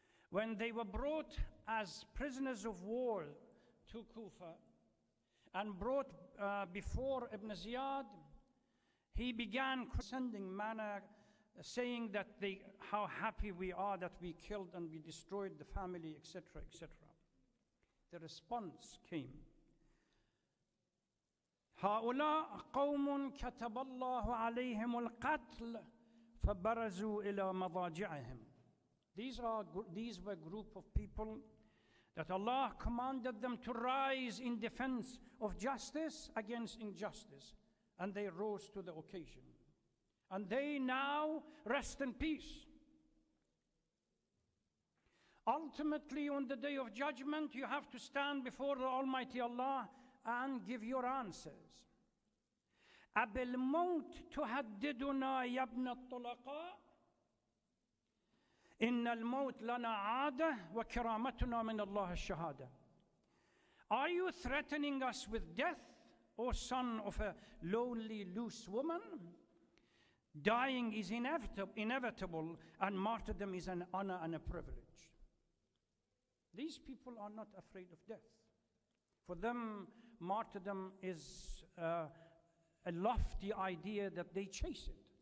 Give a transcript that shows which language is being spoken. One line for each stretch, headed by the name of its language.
English: When they were brought as prisoners of war to Kufa and brought before Ibn Ziyad, he began sending manna, saying that how happy we are that we killed and we destroyed the family, etc., etc. The response came,
Arabic: هؤلاء قوم كتب الله عليهم القتل فبرزوا إلى مضاجعهم.
English: These were a group of people that Allah commanded them to rise in defense of justice against injustice, and they rose to the occasion. And they now rest in peace. Ultimately, on the day of judgment, you have to stand before the Almighty Allah and give your answers.
Arabic: أبالموت تهددنا يا ابن الطلقاء إن الموت لنا عادة وكرامتنا من الله الشهادة.
English: Are you threatening us with death, O son of a lonely, loose woman? Dying is inevitable, and martyrdom is an honor and a privilege. These people are not afraid of death. For them, martyrdom is a lofty idea that they chase it.